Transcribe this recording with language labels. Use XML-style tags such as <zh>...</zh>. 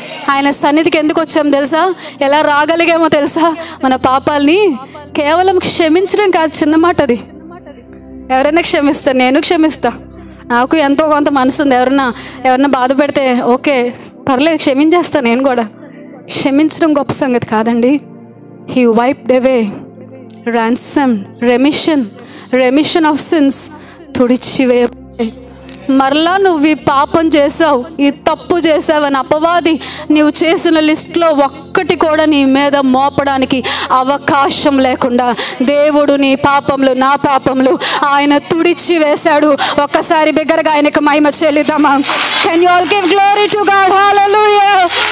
<te>ఆయన సన్నిధికి ఎందుకు వచ్చాము తెలుసా? ఎలా రాగలిగామో తెలుసా? మన పాపాలని కేవలం క్షమించడం కాదు, చిన్న మాట అది. ఎవరైనా క్షమిస్తా, నేను క్షమిస్తా. నాకు ఎంతో కొంత మనసు ఉంది. ఎవరన్నా బాధ పెడితే ఓకే పర్లేదు క్షమించేస్తా నేను కూడా. క్షమించడం గొప్ప సంగతి కాదండి.</te> <en>He wiped away ransom, remission of sins.</en> <te>తుడిచివే. మరలా నువ్వు ఈ పాపం చేసావు, ఈ తప్పు చేసావని అపవాది నీవు చేసిన లిస్ట్లో ఒక్కటి కూడా నీ మీద మోపడానికి అవకాశం లేకుండా దేవుడు నీ పాపములు, నా పాపములు ఆయన తుడిచి వేశాడు. ఒక్కసారి బిగ్గరగా ఆయనకు మహిమ చెల్లిద్దామా?</te> <en>Can you all give glory to God?</en> <te>Hallelujah.</te>